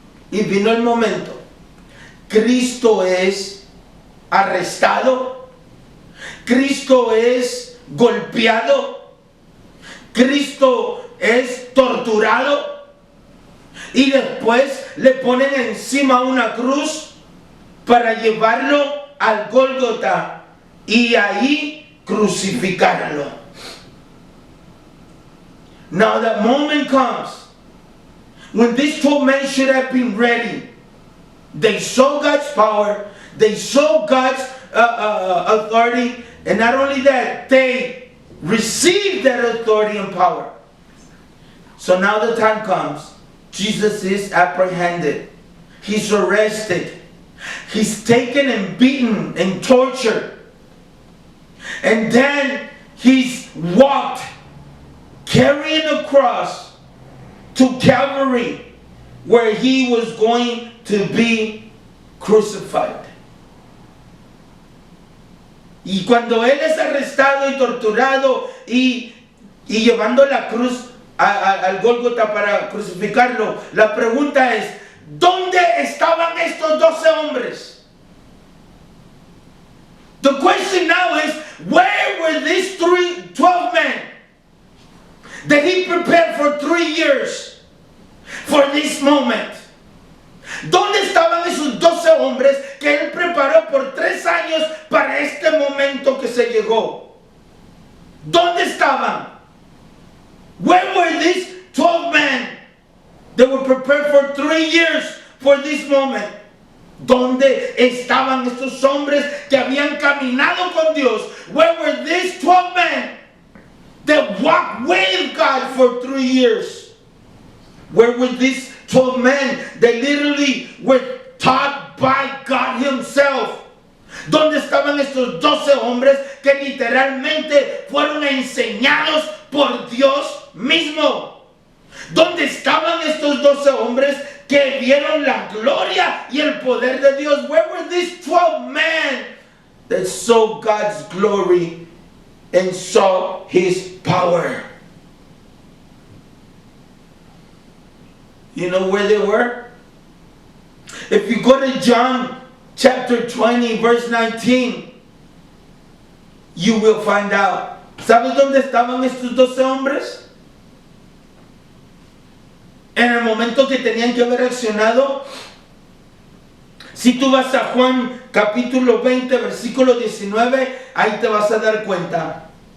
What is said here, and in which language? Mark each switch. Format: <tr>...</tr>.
<es>Y vino el momento. Cristo es arrestado, Cristo es golpeado, Cristo es torturado, y después le ponen encima una cruz para llevarlo al Gólgota y ahí crucificarlo.</es> <en>Now that moment comes when these 12 men should have been ready. They saw God's power, they saw God's authority, and not only that, they received that authority and power. So now the time comes. Jesus is apprehended. He's arrested. He's taken and beaten and tortured. And then he's walked, carrying a cross to Calvary, where he was going to be crucified.</en> <es>Y cuando él es arrestado y torturado y llevando la cruz al Gólgota para crucificarlo, la pregunta es, ¿dónde estaban estos 12 hombres?</es> <en>The question now is, where were these 12 men that he prepared for 3 years for this moment?</en> <es>¿Dónde estaban esos 12 hombres que él preparó por 3 años para este momento que se llegó? ¿Dónde estaban?</es> <en>Where were these 12 men that were prepared for 3 years for this moment?</en> <es>¿Dónde estaban estos hombres que habían caminado con Dios?</es> <en>Where were these 12 men that walked with God for 3 years? Where were these 12 men that literally were taught by God Himself?</en> <es>¿Dónde estaban estos 12 hombres que literalmente fueron enseñados por Dios mismo? ¿Dónde estaban estos 12 hombres que vieron la gloria y el poder de Dios?</es> <en>Where were these 12 men that saw God's glory and saw His power? You know where they were? If you go to John chapter 20 verse 19, you will find out.</en> <es>¿Sabes dónde estaban estos 12 hombres? En el momento que tenían que haber reaccionado. Si tú vas a Juan capítulo 20 versículo 19, ahí te vas a dar cuenta.</es>